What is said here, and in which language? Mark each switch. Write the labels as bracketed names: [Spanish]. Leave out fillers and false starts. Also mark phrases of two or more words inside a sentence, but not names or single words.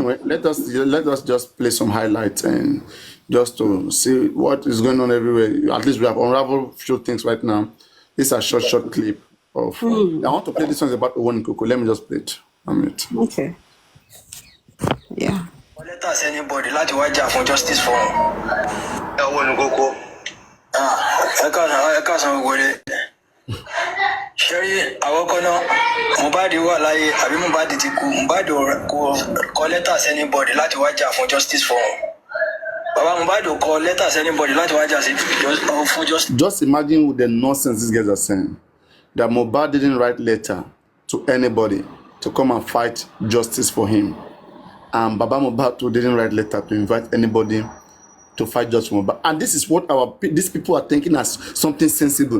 [English] Anyway, let us just play some highlights and just to see what is going on everywhere. At least we have unraveled a few things right now. This is a short clip of. I want to play this one about Owen Koko. Let me just play it. Okay. Yeah. Let us anybody [Yoruba] láti wá jà fún [English] justice for Owen Koko. [Yoruba] Ẹ káàsán wọlé. Ṣẹ́rí àkọ́kọ́ náà, Mohbad wà láyé àbí Mohbad ti kú. Mohbad kọ lẹ́tà sí anybody láti wá jà fún [English] justice for [Yoruba] Baba Mohbad kọ lẹ́tà sí anybody láti wá jà fún justice. [English] Just imagine the nonsense these guys are saying. That Mohbad didn't write letter to anybody to come and fight justice for him. And Baba Mohbad too didn't write letter to invite anybody to fight justice for Mohbad. And this is what these people are thinking as something sensible.